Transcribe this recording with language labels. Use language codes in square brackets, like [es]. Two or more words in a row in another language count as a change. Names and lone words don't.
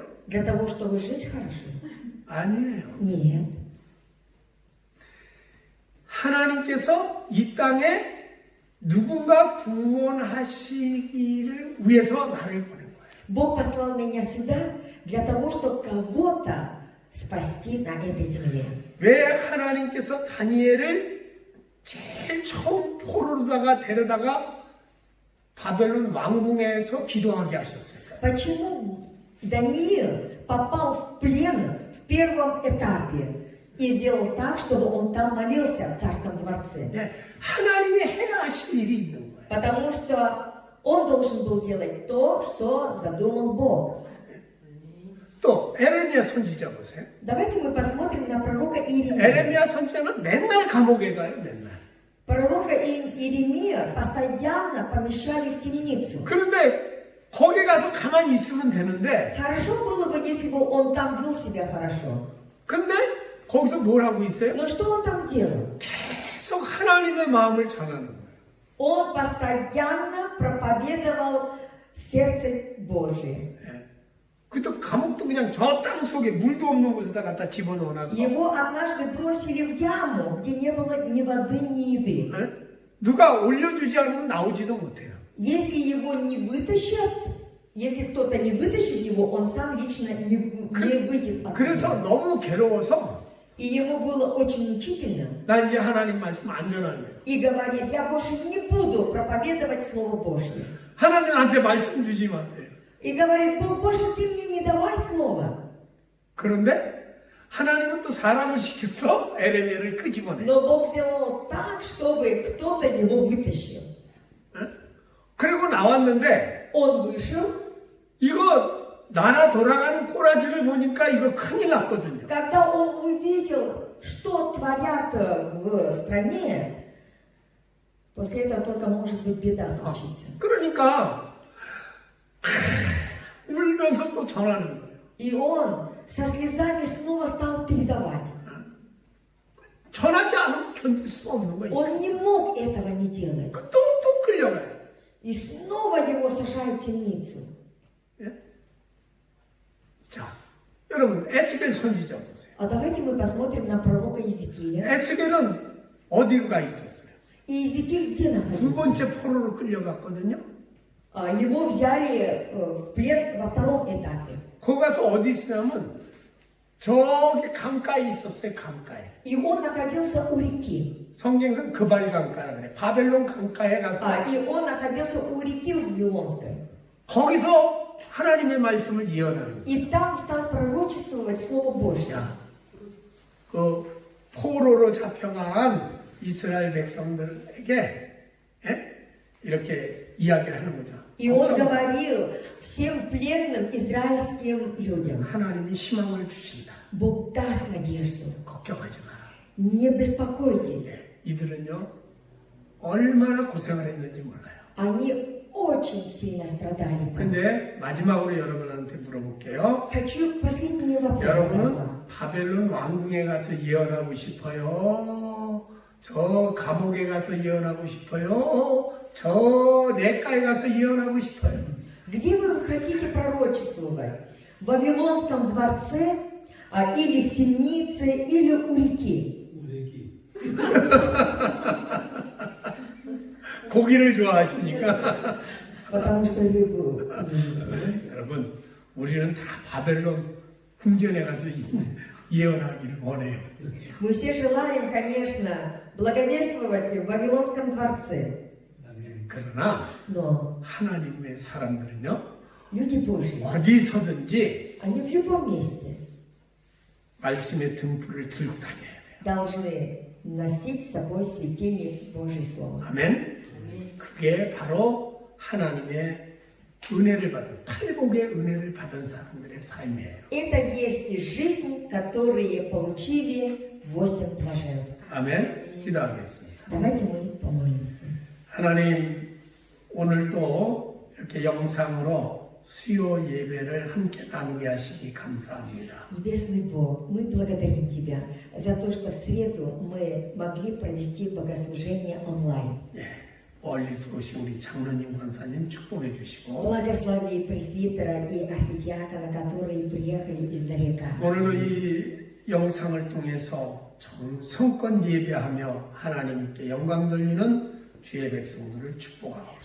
[ru] Для того, чтобы жить хорошо? [ko] 아니에요. [ru] Нет. [ko] 하나님께서 이 땅에 누군가 구원하시기를 위해서 나를 보낸 거예요. [ru] Бог послал меня сюда для того, чтобы кого-то спасти на этой земле. [ko] 왜 하나님께서 다니엘을 제일 처음 포로로다가 데려다가 바벨론 왕궁에서 기도하게 하셨어요? [ru] Почему Даниил попал в плен в первом этапе и сделал так, чтобы он там молился в царском дворце? [ko] 네, 하나님이 해야 하실 일이 있는 거예요. [ru] Потому что он должен был делать то, что задумал Бог. [ko] 또 에레미야 선지자 보세요. [ru] Давайте мы посмотрим на пророка Иеремию. [ko] 에레미야 선지자는 맨날 감옥에 가요, 맨날. [ru] Пророка Иеремия постоянно помещали в темницу. [ko] 그런데 거기 가서 가만히 있으면 되는데, [ru] Хорошо было бы, если бы он там вел себя хорошо. [ko] 근데 거기서 뭘 하고 있어요? [ru] Но что он там делал? [ko] 계속 하나님의 마음을 전하는 거예요. [ru] Он постоянно проповедовал сердце Божие. [ko] 그것도 감옥도 그냥 저 땅 속에 물도 없는 곳에다 갖다 집어넣어놔서 [ru] Его однажды бросили в яму, где не было ни воды, ни еды. [ko] 누가 올려주지 않으면 나오지도 못해요. [ru] Если его не вытащат, если кто-то не вытащит его, он сам лично не выйдет оттуда. [ko] 그래서 너무 괴로워서 [ru] И ему было очень мучительно. [ko] 나 이제 하나님 말씀 안 전할래요. [ru] И говорит, я больше не буду проповедовать Слово Божье. [ko] 하나님한테 말씀 주지 마세요. [ru] И говорит, Бог, больше ты мне не давай слово. [ko] 그런데 하나님은 또 사람을 시켜서 에레미야를 끄집어내. [ru] Но Бог сделал так, чтобы кто-то его вытащил. [ko] 그리고 나왔는데 [ru] Он вышел. [ko] 이거 나라 돌아가는 꼬라지를 보니까 이거 큰일 났거든요. [ru] Когда он увидел, что творят в стране, после этого только может быть беда случится. [ko] 그러니까 울면서 또 전하는 거예요. [ru] И он со слезами снова стал передавать. [ko] 전하지 않으면 견딜 수 없는 거예요. [ru] Он не мог этого не делать. [ko] 또 끌려가요. [ru] И снова его сажают в темницу. [ko] 자, 여러분 에스겔 선지자 보세요. [ru] А давайте мы посмотрим на пророка Иезекииля. [ko] 에스겔은 어디로 가 있었어요? [ru] И Иезекииль где [ko] 두 [ru] находился? [ko] 번째 포로로 끌려갔거든요. [ru] Его взяли в плен во втором этапе. [ko] 거기 가서 어디 있으냐면 저기 강가에 있었어요. 강가에. [ru] И он находился у реки. [ko] 성경에서는 그발 강가라 그래. 바벨론 강가에 가서 [ru] И он находился у реки Вавилонской. [ko] 거기서 하나님의 말씀을 예언하는 거예요. [ru] И там стал пророчествовать Слово Божье. [ko] 야, 그 포로로 잡혀간 이스라엘 백성들에게 이렇게 이야기를 하는 거죠. [ru] И он говорил всем пленным израильским людям: [ko] 하나님이 희망을 주신다. [ru] Бог даст надежду. [ko] 걱정하지 마라. [ru] Не беспокойтесь. [ko] 이들은요 얼마나 고생을 했는지 몰라요. [ru] Они очень сильно страдали. [ko] 근데 마지막으로 여러분한테 물어볼게요. [ru] Хочу последний вопрос задать [ko] 여러분은 [ru] вам. [ko] 바벨론 왕궁에 가서 예언하고 싶어요? 저 감옥에 가서 예언하고 싶어요? 저 냇가에 가서 예언하고 싶어요? [ru] Где вы хотите пророчествовать? В Вавилонском дворце, или в темнице, или у реки? [ko] 고기를 좋아하시니까 [ru] Потому что рыбу. [ko] 여러분 우리는 다 바벨론 궁전에 가서 예언하기를 원해요. [ru] Мы все желаем, конечно, благовествовать в Вавилонском дворце. [ko] 그러나 [ru] Но [ko] 하나님의 사람들은요 [ru] люди Божьи, [ko] 어디서든지 [ru] они в любом месте [ko] 말씀의 등불을 들고 다녀야 돼요. [ru] должны носить с собой светильник Божьей Слова. [ko] 아멘. 그게 바로 하나님의 은혜를 받은 팔복의 은혜를 받은 사람들의 삶이에요. [ru] Это есть жизнь, которые получили 8 блаженств. [ko] 아멘. 기도하겠습니다. [ru] Давайте мы помолимся. [ko] 하나님, 오늘도 이렇게 영상으로 수요 예배를 함께 나누게 하시기 감사합니다. [ru] Небесный Бог, мы благодарим Тебя за то, что в среду мы могли провести богослужение онлайн. [ko] 예, 멀리서 오신 우리 장로님 권사님 축복해 주시고 [ru] Благослови пресвитера и архидиакона, которые приехали издалека. [ko] 오늘도 이 영상을 통해서 정성껏 예배하며 하나님께 영광 돌리는 주의 백성들을 축복하옵소서.